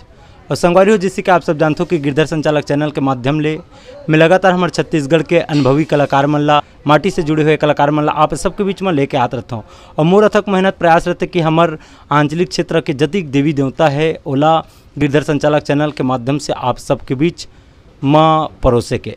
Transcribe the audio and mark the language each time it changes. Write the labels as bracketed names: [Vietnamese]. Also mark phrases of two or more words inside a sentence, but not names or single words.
[Chhattisgarhi] और संगवारी हो, जिससे कि आप सब जानते हो कि गिरधर संचालक चैनल के माध्यम ले मैं लगातार हमारे छत्तीसगढ़ के अनुभवी कलाकार मन ला, माटी से जुड़े हुए कलाकार मन ला आप सबके बीच में लेके आत रहता हूँ। और मोर अथक मेहनत प्रयास रहते कि हमार आंचलिक क्षेत्र के जतिक देवी देवता है ओला गिरधर संचालक चैनल के माध्यम से आप सबके बीच माँ परोसे के।